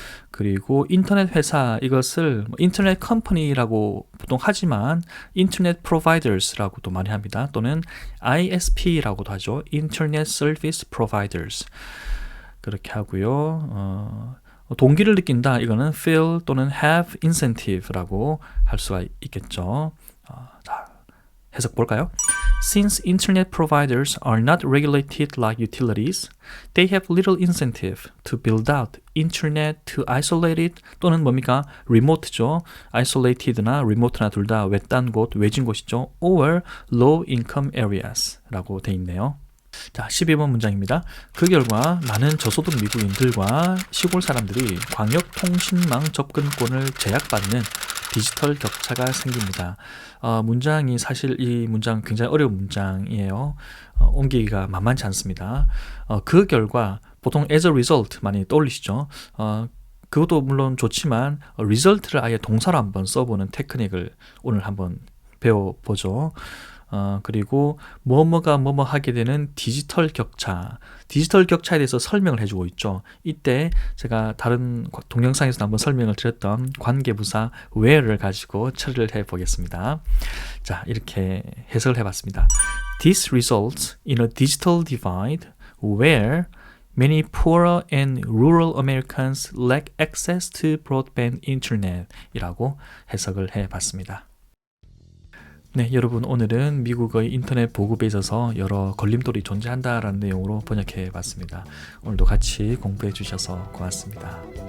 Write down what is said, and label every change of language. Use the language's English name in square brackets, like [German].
[Korean] 그리고 인터넷 회사, 이것을 인터넷 컴퍼니라고 보통 하지만 인터넷 프로바이더스라고도 많이 합니다. 또는 ISP라고도 하죠. 인터넷 서비스 프로바이더스. 그렇게 하고요. 동기를 느낀다. 이거는 feel 또는 have incentive라고 할 수가 있겠죠. 자, 해석 볼까요? [English] Since internet providers are not regulated like utilities, they have little incentive to build out internet to isolated [Korean] 또는 뭡니까? [English] remote죠. [Korean] isolated나 remote나 둘 다 외딴 곳, 외진 곳이죠. [English] or low income areas [Korean] 라고 돼 있네요. 자, 12번 문장입니다. 그 결과 많은 저소득 미국인들과 시골 사람들이 광역통신망 접근권을 제약받는 디지털 격차가 생깁니다. 문장이 사실 이 문장 굉장히 어려운 문장이에요. 옮기기가 만만치 않습니다. 그 결과 보통 [English] as a result [Korean] 많이 떠올리시죠? 그것도 물론 좋지만 result를 아예 동사로 한번 써보는 테크닉을 오늘 한번 배워보죠. 그리고 뭐뭐가 뭐뭐 하게 되는 디지털 격차에 대해서 설명을 해주고 있죠. 이때 제가 다른 동영상에서 한번 설명을 드렸던 관계부사 where를 가지고 처리를 해보겠습니다. 자, 이렇게 해석을 해봤습니다. [English] This results in a digital divide where many poorer and rural Americans lack access to broadband internet [Korean] 이라고 해석을 해봤습니다. 네, 여러분 오늘은 미국의 인터넷 보급에 있어서 여러 걸림돌이 존재한다라는 내용으로 번역해 봤습니다. 오늘도 같이 공부해 주셔서 고맙습니다.